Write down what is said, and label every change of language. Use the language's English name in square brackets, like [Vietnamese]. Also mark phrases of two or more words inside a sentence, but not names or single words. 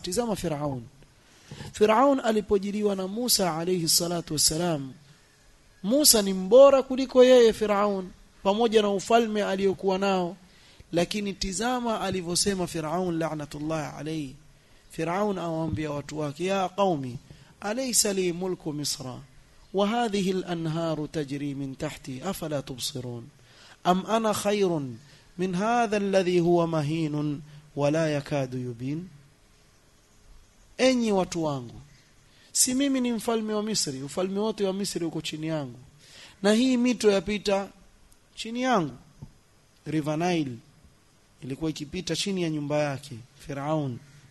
[Swahili] Tizama Firaun alipojiliwa na Musa [Arabic] عليه الصلاة والسلام, [Swahili] Musa ni mbora kuliko yeye Firaun pamoja na ufalme aliyokuwa nao, lakini tizama alivyosema Firaun [Arabic] لعنة الله عليه. [Swahili] Firaun awaambia watu wake, [Arabic] يا قوم أليس لي ملك مصر وهذه الأنهار تجري من تحتي أفلا تبصرون أم أنا خير من هذا الذي هو مهين ولا يكاد يبين. [Swahili] Enyi watu wangu, si mimi ni mfalme wa Misri, ufalme wote wa Misri uko chini yangu, na hii mito yapita chini yangu. River Nile ilikuwa ikipita chini ya nyumba yake Firaun.